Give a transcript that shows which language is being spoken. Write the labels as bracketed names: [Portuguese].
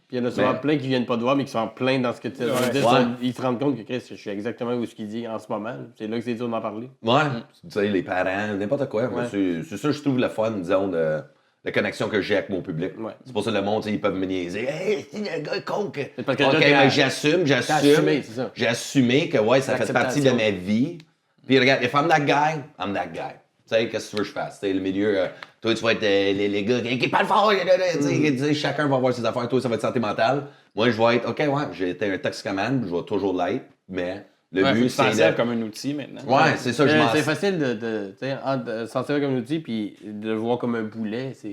[French] Puis il y en a souvent plein qui viennent pas te voir, mais qui sont pleins dans ce que tu dis. Ils se rendent compte que Chris, je suis exactement où ce qu'il dit en ce moment. C'est là que c'est dur d'en parler. Ouais, tu sais, les parents, n'importe quoi. C'est ça, je trouve le fun, disons, de la connexion que j'ai avec mon public. C'est pour ça que le monde, ils peuvent me niaiser. Hey, c'est un gars con que. OK, mais j'assume. J'ai assumé que, ça fait partie de ma vie. Puis regarde, [English] if I'm that guy, I'm that guy. [French] Tu sais, qu'est-ce que tu veux que je fasse? Le milieu, toi, tu vas être les gars qui parlent fort. Chacun va avoir ses affaires. Toi, ça va être santé mentale. Moi, je vais être, OK, j'ai été un toxicomane, je vais toujours l'être, mais le but, c'est. Tu t'en comme un outil maintenant. Ouais, c'est ça, je m'en C'est facile de s'en servir comme un outil puis de le voir comme un boulet.